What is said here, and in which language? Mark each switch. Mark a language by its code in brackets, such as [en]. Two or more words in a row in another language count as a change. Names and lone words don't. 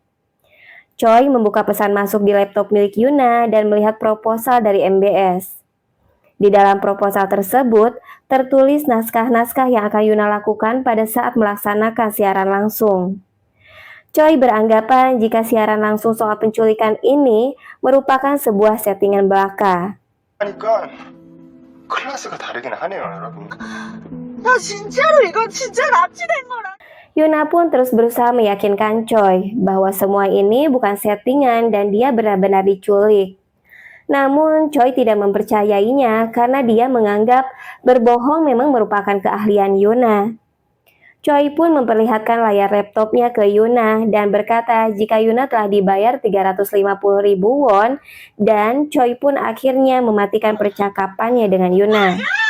[id] Choi membuka pesan masuk di laptop milik Yuna dan melihat proposal dari MBS. Di dalam proposal tersebut, tertulis naskah-naskah yang akan Yuna lakukan pada saat melaksanakan siaran langsung. Choi beranggapan jika siaran langsung soal penculikan ini merupakan sebuah settingan belaka. [ko] 하니까 클래스가 다르긴 하네요, 여러분. 나 진짜로 이건 진짜 납치된 거라. [id] Yuna pun terus berusaha meyakinkan Choi bahwa semua ini bukan settingan dan dia benar-benar diculik. Namun Choi tidak mempercayainya karena dia menganggap berbohong memang merupakan keahlian Yuna. Choi pun memperlihatkan layar laptopnya ke Yuna dan berkata jika Yuna telah dibayar 350.000 won dan Choi pun akhirnya mematikan percakapannya dengan Yuna.